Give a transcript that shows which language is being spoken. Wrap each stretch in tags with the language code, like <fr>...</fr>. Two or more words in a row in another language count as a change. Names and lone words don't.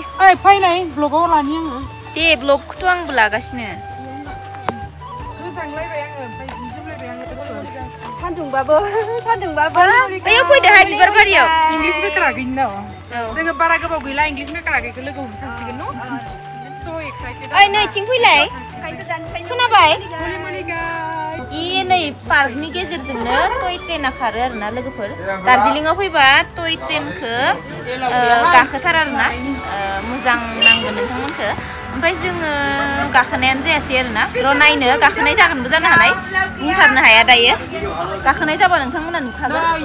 <brx>फैनाय ब्लगाव लानि आङो दे ब्लगखौथ' आंबो लागासिनो सान्दुंबाबो बैयाव फैदोहाय बिबार बारियाव इंलिस मेकारा गैया जोङो बारा गोबाव गैला इंलिस मेकारा गैखौ लोगो हमनो थांसिगोन न'</brx> <en>so excited</en> <brx>ओइ नैथिं फैलाय खोनाबाय इ नै पार्कनि गेजेरजोंनो टय ट्रेना खारो आरोना लोगोफोर दार्जिलिंआव फैबा टय ट्रेनखौ गाखोथार आरोना मोजां नांगोन नोंथांमोनखौ ओमफ्राय जोङो गाखोनायानो जायासै आरोना र' नायनो गाखोनाय जागोनबो जानो हानाय बुंथारनो हाया दायो गाखोनाय जाबा नोंथांमोना नुखागोन</brx>